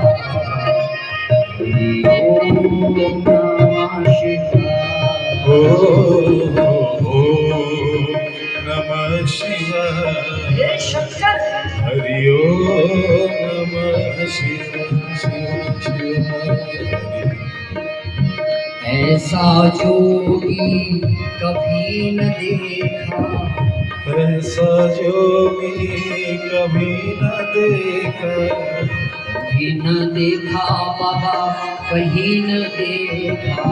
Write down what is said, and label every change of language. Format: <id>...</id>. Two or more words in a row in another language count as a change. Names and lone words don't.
<sa>हरि ओम नमः शिवाय। ओम नमः शिवाय। हे शंकर। हरि ओम नमः शिवाय।</sa> <hi>ऐसा जोगी कभी न देखा। ऐसा जोगी कभी न देखा। कभी न देखा बाबा कहीं न देखा।</hi>